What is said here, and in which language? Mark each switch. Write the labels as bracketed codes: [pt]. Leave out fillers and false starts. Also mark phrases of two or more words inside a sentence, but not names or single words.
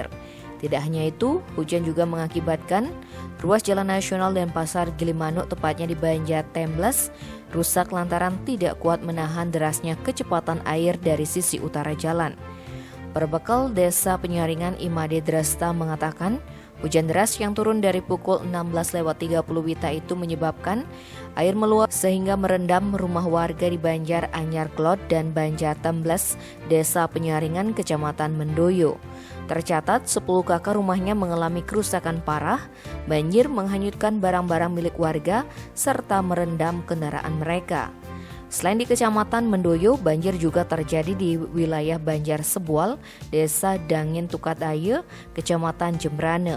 [id] Tidak hanya itu, hujan juga mengakibatkan ruas jalan nasional dan pasar Gilimanuk tepatnya di Banjar Temblas rusak lantaran tidak kuat menahan derasnya kecepatan air dari sisi utara jalan. Perbekal Desa Penyaringan Imade Drasta mengatakan, hujan deras yang turun dari pukul 16.30 WITA itu menyebabkan air meluap sehingga merendam rumah warga di Banjar Anyar Klot dan Banjar Temblas, Desa Penyaringan, Kecamatan Mendoyo. Tercatat 10 kakak rumahnya mengalami kerusakan parah, banjir menghanyutkan barang-barang milik warga serta merendam kendaraan mereka. Selain di Kecamatan Mendoyo, banjir juga terjadi di wilayah Banjar Sebual, Desa Dangin Tukataye, Kecamatan Jembrana.